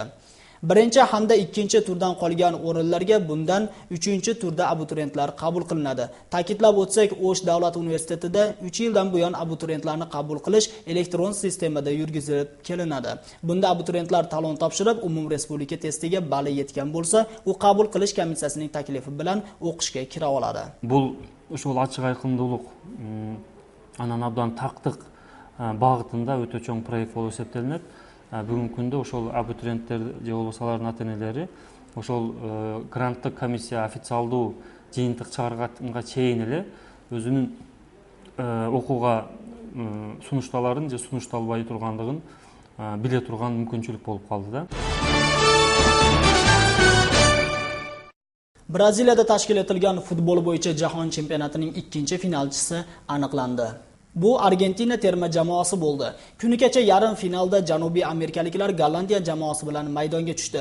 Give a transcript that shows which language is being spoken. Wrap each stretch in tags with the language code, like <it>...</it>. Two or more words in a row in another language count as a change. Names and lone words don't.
<uz>Birinchi hamda ikkinchi turdan qolgan o'rinlarga bundan 3-turda abituriyentlar qabul qilinadi. Ta'kidlab o'tsak, O'sh davlat universitetida 3 yildan buyon abituriyentlarni qabul qilish elektron sistemada yurgizilib kelinadi. Bunda abituriyentlar talon topshirib, umum respublika testiga bali yetgan bo'lsa, u qabul qilish komissiyasining taklifi bilan o'qishga kira oladi.</uz> <ky>Бұл ошол ачык айкындуулук анан абдан тактык багытында өтө чоң проект болуп эсептелинет. Бүгүнкү күндө ошол абитуриенттер же болбосо алардын ата-энелери ошол гранттык комиссия официалдуу жыйынтык чыгарганга чейин эле өзүнүн окууга сунушталарын же сунушталбай тургандыгын биле турган мүмкүнчүлүк болуп калды да.</ky> <uz>Braziliyada tashkil etilgan futbol bo'yicha jahon chempionatining ikkinchi finalchisi aniqlandi. Bu Argentina terma jamoasi bo'ldi. Kunigacha yarim finalda Janubiy Amerikaliklar Gollandiya jamoasi bilan maydonga tushdi.</uz>